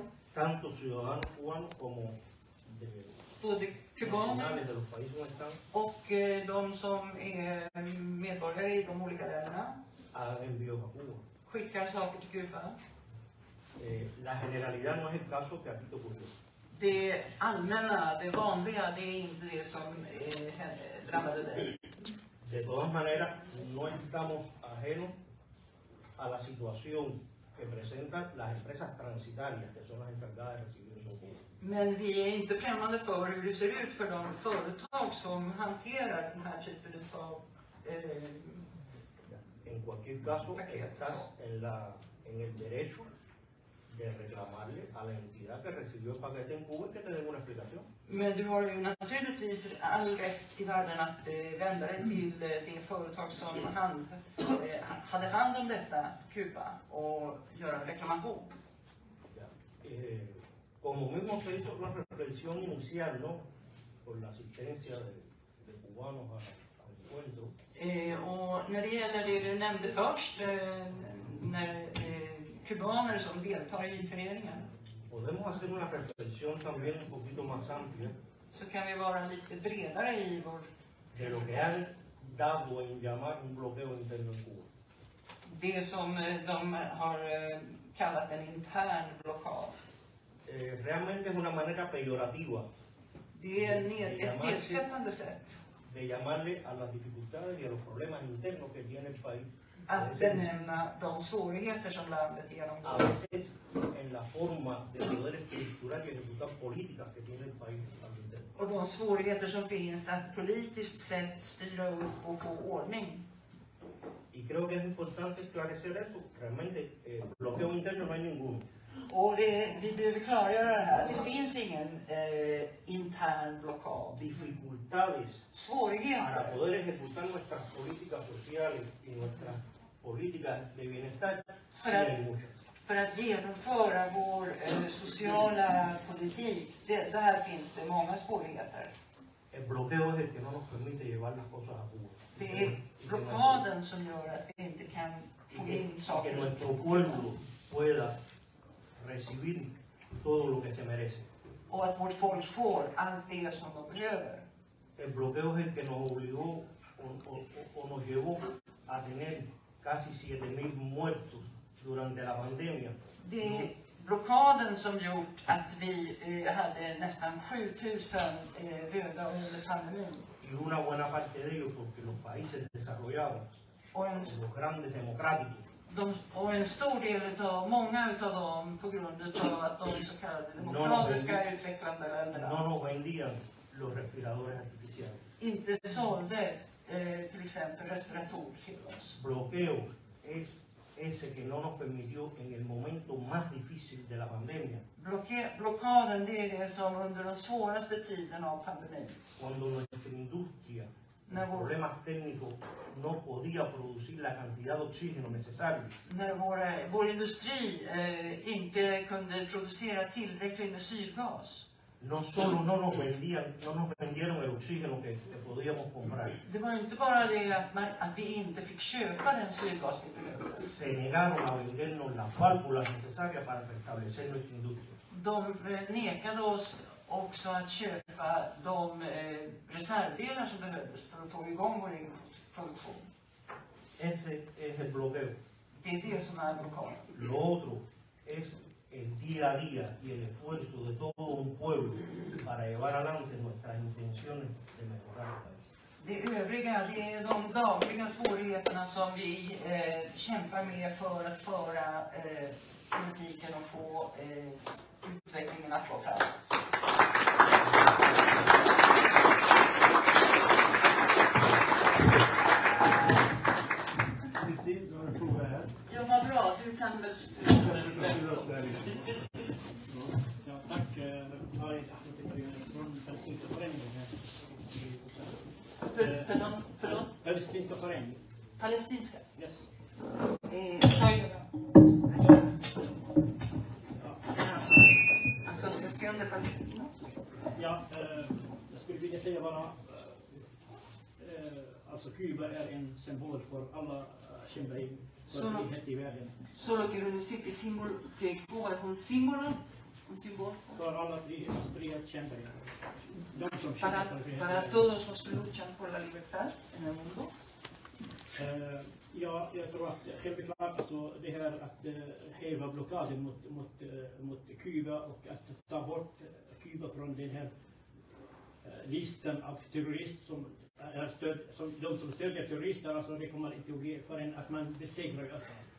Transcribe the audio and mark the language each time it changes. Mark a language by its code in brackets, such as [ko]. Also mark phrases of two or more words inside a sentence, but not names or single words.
[es] tanto ciudadanos cubanos como de [sv] både kubaner [es] nacionales de los países donde están, [sv] och de som är medborgare i de olika länderna, [es] envíos a Cuba. [sv] skickar saker till Kuba. [es] La generalidad no es el caso que aquí te ocurrió. [sv] Det allmänna, det vanliga, det är inte det som drabbade dig. [es] De todas maneras, no estamos ajenos a la situación que presentan las empresas transitarias, que son las encargadas de recibir esos cubos. [sv] Men vi är inte främmande för hur det ser ut för de företag som hanterar den här typen av [es] En cualquier caso, estás en el derecho de reclamarle a la entidad que recibió el paquete en Cuba y que te den una explicación. [sv] Men du har ju naturligtvis all rätt i världen att vända dig till det företag som hade hand om detta, Kuba, och göra en reklamation. [es] Como mismo se hizo una reflexión inicial, ¿no? Por la asistencia de cubanos al encuentro. [sv] Och när det gäller det du nämnde först, när kubaner som deltar i föreningen. [es] Podemos podemos hacer una reflexión también un poquito más amplia [sv] så kan vi vara lite bredare i vår, [es] de lo que han dado en llamar un bloqueo interno en Cuba. [sv] det som de har kallat en intern blockad. [es] Realmente es una manera peyorativa [sv] Det är ett nedsättande sätt [es] de llamarle a las dificultades y a los problemas internos que tiene el país. [sv] att benämna de svårigheter som landet [es] A [sv] genomgår. [es] veces en la forma de poder estructurar y ejecutar políticas que tiene el país al interno. [sv] Och de svårigheter som finns att politiskt sett styra upp och få ordning. [es] Y creo que es importante esclarecer esto. Realmente bloqueo interno no hay ninguno. [sv] Och vi behöver klargöra det här. Det finns ingen intern blockad. [es] Dificultades para [sv] Svårigheter [es] poder ejecutar nuestras políticas sociales y nuestras políticas de bienestar, sí hay muchas. [sv] för att genomföra vår sociala politik. Där finns det många svårigheter. [es] El bloqueo es el que no nos permite llevar las cosas a Cuba. [sv] Det är blockaden som gör att vi inte kan få in [es] Que [sv] saker. [es] nuestro pueblo pueda recibir todo lo que se merece. [sv] Och att vårt folk får allt det som de behöver. [es] El bloqueo es el que nos obligó o nos llevó a tener casi 7.000 muertos durante la pandemia. [sv] Det är blockaden som gjort att vi hade nästan 7000 döda under pandemin. [es] Y una buena parte de ellos porque los países desarrollados, [sv] Och [es] los grandes democráticos, [sv] och en stor del utav, många utav dem på grund av att de så kallade demokratiska utvecklande [es] no [sv] länderna [es] nos vendían los respiradores artificiales. [sv] inte sålde till exempel respiratorer till oss. [es] Bloqueo es ese que no nos permitió en el momento más difícil de la pandemia, [sv] Blockaden, det är det som under den svåraste tiden av pandemin, [es] cuando nuestra industria, [sv] när [es] por problemas técnicos, no podía producir la cantidad de oxígeno necesario. [sv] när vår industri inte kunde producera tillräckligt med syrgas. [es] No solo no nos vendieron el oxígeno que podíamos comprar, [sv] Det var inte bara det att vi inte fick köpa den syrgas vi behövde. [es] se negaron a vendernos las válvulas necesarias para restablecer nuestra industria. [sv] De nekade oss också att köpa de reservdelar som behövdes för att få igång vår egen produktion. [es] Ese es el bloqueo. [sv] Det är det som är blockaden. [es] Lo otro es el día a día y el esfuerzo de todo un pueblo para llevar adelante nuestras intenciones de mejorar el país. [sv] Det övriga, det är de dagliga svårigheterna som vi kämpar med för att föra politiken och få utvecklingen att gå framåt. Kristin, du har en fråga här. Ja, vad bra. Du kan väl... Ja, tack. Från Palestinska föreningen. Förlåt? Palestinska föreningen. Palestinska? Yes. [es] Asociación de Palestinos. [sv] Ja, jag skulle vilja säga bara alltså Kuba är en symbol för alla kämpar för frihet i världen. [es] Solo quiero decir que Cuba es un símbolo [sv] För alla frihetskämpar. De som kämpar för frihet. [es] para todos los que luchan por la libertad en el mundo. [sv] Ja, jag tror att självklart alltså det här att häva blockaden mot Kuba och att ta bort Kuba från den här listan av terrorister som de som stödjer terrorister, alltså det kommer inte att bli förrän att man besegrar USA.